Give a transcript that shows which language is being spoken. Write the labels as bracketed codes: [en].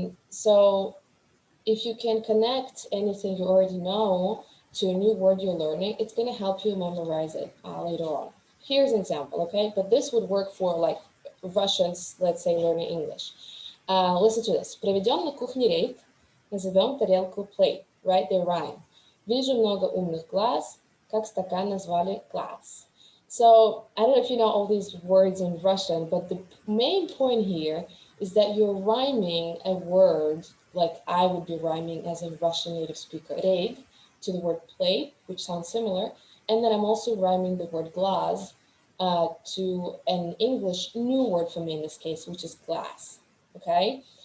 [en] So if you can connect anything you already know to a new word you're learning, it's going to help you memorize it later on. Here's an example, okay? But this would work for like Russians, let's say, learning English. Listen to this. [ru] Проведем на кухне рейд, назовем тарелку plate, right? [en] They rhyme. [ru] Вижу много умных глаз, как стакан назвали glass. [en] So I don't know if you know all these words in Russian, but the main point here is that you're rhyming a word like I would be rhyming as a Russian native speaker, raid, to the word plate, which sounds similar. And then I'm also rhyming the word glass to an English new word for me in this case, which is glass. Okay.